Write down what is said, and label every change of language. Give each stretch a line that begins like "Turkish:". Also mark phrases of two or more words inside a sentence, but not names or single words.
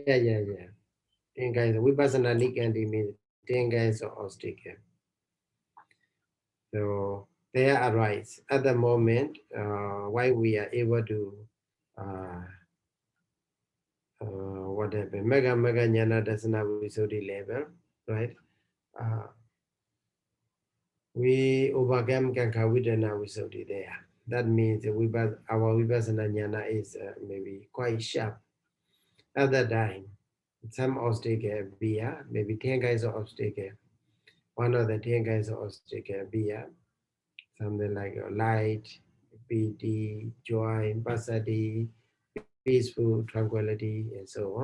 English: 10 kinds of
Pali: vipassana nikandi
English: means 10 kinds of obstacles. So they arise at the moment why we are able to whatever
Pali: mega jnana dasana visuddhi
English: level, right? Uh, we overcome
Pali: kanka vidana visuddhi
English: there. That means our
Pali: vipassana jnana
English: is maybe quite sharp at that time. Some obstacle be maybe 10 kinds of obstacle. One of the 10 kinds of obstacle be something like light, piti, joy, passaddhi, peaceful, tranquility, and so on.